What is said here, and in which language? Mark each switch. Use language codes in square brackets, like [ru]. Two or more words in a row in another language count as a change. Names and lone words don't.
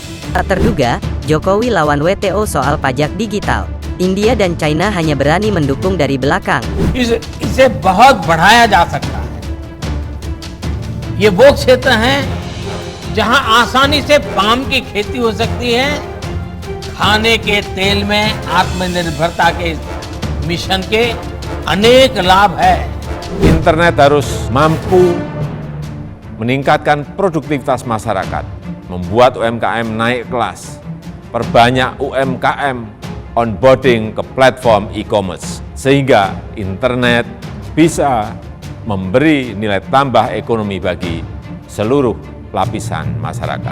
[id] Tak terduga, Jokowi lawan WTO soal pajak digital. India dan China hanya berani mendukung dari belakang. [hi] इसे बहुत बढ़ाया जा सकता है। ये वो क्षेत्र हैं जहां आसानी से पाम की खेती हो सकती है। खाने के तेल में आत्मनिर्भरता के मिशन के अनेक लाभ है। [id] Internet harus mampu meningkatkan produktivitas masyarakat, membuat UMKM naik kelas, perbanyak UMKM onboarding ke platform e-commerce, sehingga internet bisa memberi nilai tambah ekonomi bagi seluruh lapisan masyarakat.